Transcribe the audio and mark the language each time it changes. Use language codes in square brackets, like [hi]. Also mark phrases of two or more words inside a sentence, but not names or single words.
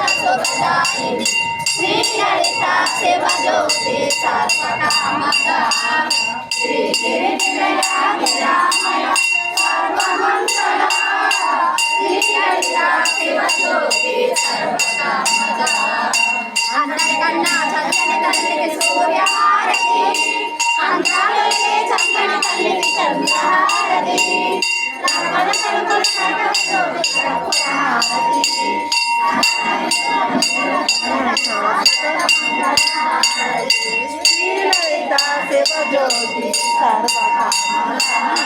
[sa] सुखदायिनि श्री ललिता शिव ज्योति सर्वकामदा श्री गिरिनिलया गिरामया सर्वमंगला श्री ललिता शिव ज्योति सर्वकामदा [te] అందరికన్నా చల్లని తల్లికి సూర్యహారతి అందాలకే చక్కని తల్లికి చంద్రహారతి రమణ కలుగుల సర్వజ్యోతి [sa] శ్రీ లలిత శివ జ్యోతి సర్వకామదా